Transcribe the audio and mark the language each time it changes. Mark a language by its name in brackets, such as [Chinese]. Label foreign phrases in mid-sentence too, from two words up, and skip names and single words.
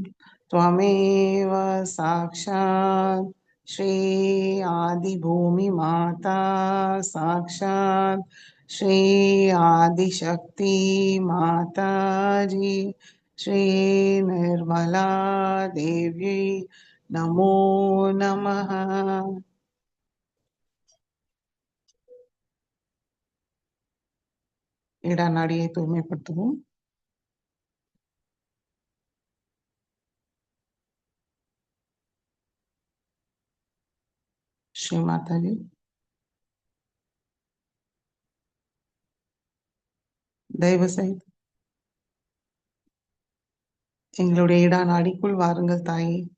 [Sanskrit] त्वमेव साक्षात श्री आदि भूमि माता साक्षात श्री आदि शक्ति माता जी, श्री निर्मला देवी नमो नमः। [Tamil] இடநாடியை தூய்மைப்படுத்துவோம். ஸ்ரீ மாதாஜி, தயவு செய்து எங்களுடைய இடநாடிக்குள் வாருங்கள் தாயே.